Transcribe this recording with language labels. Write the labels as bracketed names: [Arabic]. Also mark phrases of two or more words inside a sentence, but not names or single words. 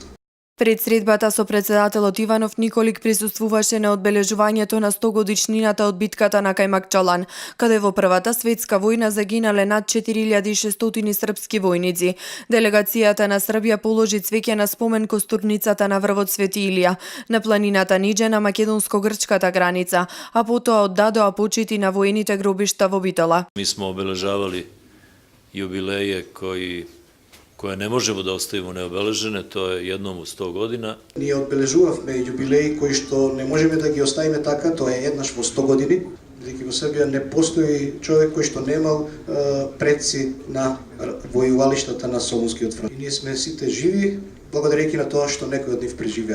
[Macedonian] Пред средбата со председателот Иванов Николиќ присуствуваше на одбележувањето на 100-годишнината од битката на Кајмакчалан, каде во Првата светска војна загинале над 4600 српски војници. Делегацијата на Србија положи цвеќе на спомен костурницата на врвот Свети Илија, на планината Ниџе на македонско-грчката граница, а потоа оддадоа почити на воените гробишта во Битола. [Serbian] Mi smo obeležavali jubileje koje ne možemo da ostavimo neobeležene, to je jednom u 100 godina. [Macedonian] Ние одбележувавме јубилеи кои што не можеме да ги оставиме така, тоа е еднаш во 100 години. Бидејќи во Србија не постои човек кој што немал предци на војувалиштата на Солунскиот фронт. И ние сме сите живи, благодарејќи на тоа што некој од нив преживеа.